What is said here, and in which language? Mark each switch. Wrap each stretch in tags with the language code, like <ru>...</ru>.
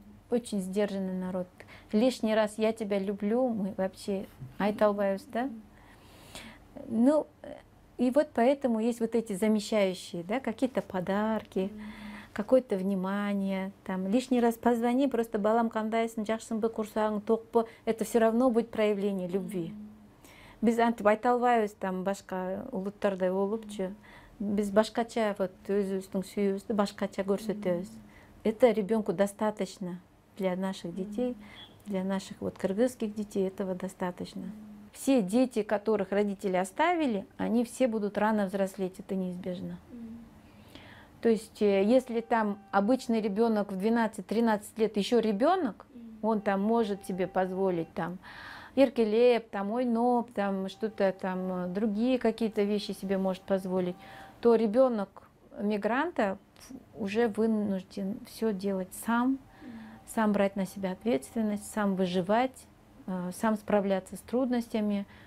<ru>Очень сдержанный народ. Лишний раз я тебя люблю, мы вообще айталбаевс, да? Ну, и вот поэтому есть вот эти замещающие, да, какие-то подарки, какое-то внимание, там, лишний раз позвони, просто</ru> <ky>балам кандайсын, жакшынбы, курсаң, токпы,</ky> <ru>это все равно будет проявление любви.</ru> <ky>Біз антип айталбайбыз, там, башка улуттардай болупчу, біз башкача вот өзүбүздүн сүйүүбүздү башкача көрсөтөбүз.</ky> <ru>Это ребенку достаточно для наших детей, для наших вот кыргызских детей этого достаточно. Все дети, которых родители оставили, они все будут рано взрослеть, это неизбежно. То есть, если там обычный ребенок в 12-13 лет еще ребенок, он там может себе позволить там</ru> <ky>еркелеп,</ky> <ru>там</ru> <ky>ойноп,</ky> <ru>там что-то там другие какие-то вещи себе может позволить, то ребенок мигранта уже вынужден все делать сам, сам брать на себя ответственность, сам выживать, сам справляться с трудностями.</ru>